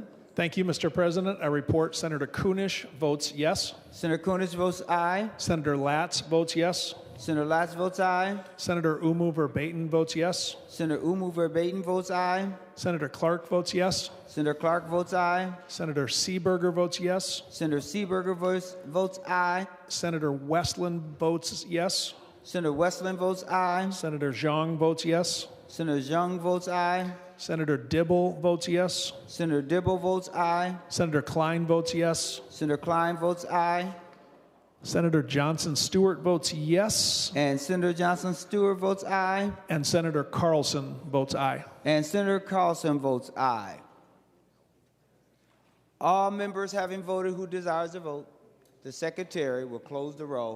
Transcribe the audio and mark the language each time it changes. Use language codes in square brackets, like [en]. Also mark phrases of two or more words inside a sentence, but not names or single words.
[en] Thank you, Mr. President. I report Senator Kunish votes yes. Senator Kunish votes aye. Senator Latz votes yes. Senator Latz votes aye. Senator Umu Verbaeten votes yes. Senator Umu Verbaeten votes aye. Senator Clark votes yes. Senator Clark votes aye. Senator Seeberger votes yes. Senator Seeberger votes aye. Senator Westland votes yes. Senator Westland votes aye. Senator Zhang votes yes. Senator Zhang votes aye. Senator Dibble votes yes. Senator Dibble votes aye. Senator Klein votes yes. Senator Klein votes aye. Senator Johnson Stewart votes yes. And Senator Johnson Stewart votes aye. And Senator Carlson votes aye. And Senator Carlson votes aye. All members having voted who desires to vote, the Secretary will close the roll.